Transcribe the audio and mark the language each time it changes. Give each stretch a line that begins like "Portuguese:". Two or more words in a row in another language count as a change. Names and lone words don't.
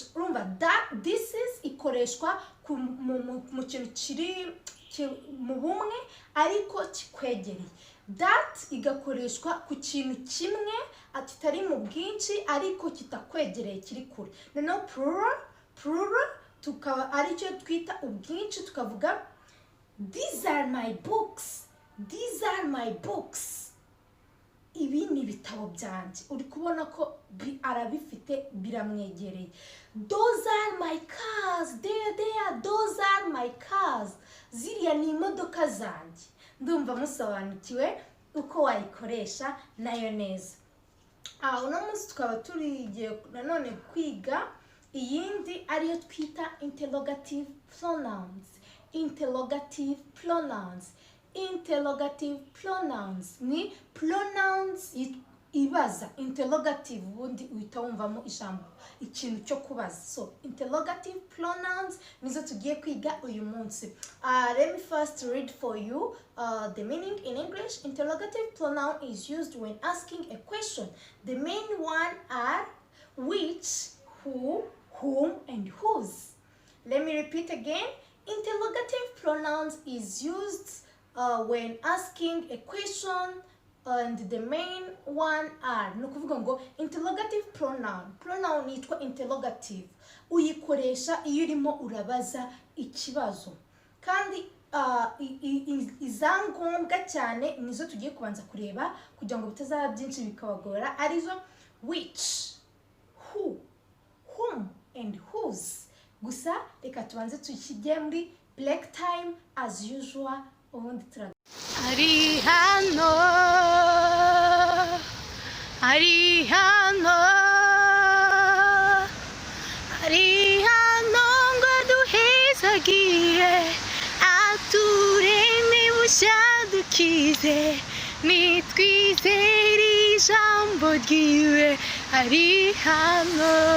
Kinyarwanda: Urumva
English: that this is
Kinyarwanda: ikoreshwa mu kintu kiri mu bumwe ariko kikwegereye. That igakoreshwa ku kintu kimwe atitari mu bwinshi ariko kitakwegereye kiri kure. Noneho plural tukaba aricyo twita ubwinshi, tukavuga
English: these are my books. These are my books.
Kinyarwanda: Ibi ni ibitabo byanjye. Uri kubona ko arabifite biramwegereye.
English: Those are my cars. There. Those are my cars.
Kinyarwanda: Ziriya ni imodoka zanjye. Ndumva musobanukiwe uko wayikoresha nayo neza. Uno munsi tukaba turigiye nanone kwiga iyindi ariyo twita
English: interrogative pronouns. Interrogative pronouns. Interrogative pronouns
Kinyarwanda: ni pronouns ibaza. Interrogative ubundi uhita wumvamo ijambo ikintu cyo kubaza. So
English: interrogative pronouns
Kinyarwanda: nizo tugiye kwiga uyu munsi.
English: Let me first read for you the meaning in English. Interrogative pronoun is used when asking a question. The main one are which, who, whom, and whose. Let me repeat again. Interrogative pronouns is used when asking a question, and the main one are.
Kinyarwanda: No kuvuga ngo
English: interrogative pronoun
Kinyarwanda: yitwa interrogative. Uyikoresha iyo urimo urabaza ikibazo. Kandi izangombwa cyane nizo tugiye kubanza kureba kugira ngo bitazaba byinshi bikabagora, arizo
English: which, who, whom, and whose.
Kinyarwanda: Gusa reka tubanze tukijye muri black
English: time as usual.
Kinyarwanda: Ari hano ngo duhezagiye atureme bushya dukize nitwizere ijambo ijambo ryiwe ari hano,